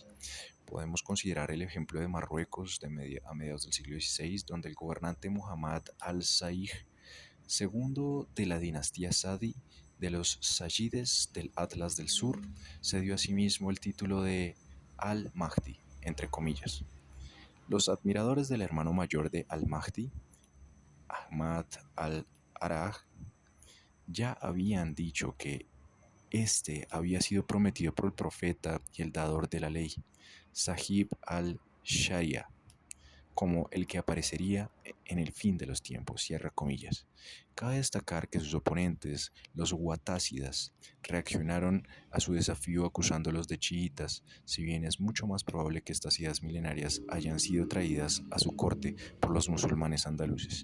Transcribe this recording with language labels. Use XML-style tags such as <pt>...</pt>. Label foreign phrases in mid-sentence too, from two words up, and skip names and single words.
<es>Podemos considerar el ejemplo de Marruecos a mediados del siglo XVI, donde el gobernante Muhammad al-Sayh, segundo de la dinastía Sadi de los Sayides del Atlas del Sur, se dio a sí mismo el título de al-Mahdi, entre comillas. Los admiradores del hermano mayor de al-Mahdi, Ahmad al-Araj, ya habían dicho que este había sido prometido por el profeta y el dador de la ley, Sahib al-Sharia, como el que aparecería en el fin de los tiempos, cierra comillas. Cabe destacar que sus oponentes, los Watásidas, reaccionaron a su desafío acusándolos de chiitas, si bien es mucho más probable que estas ideas milenarias hayan sido traídas a su corte por los musulmanes andaluces.</es>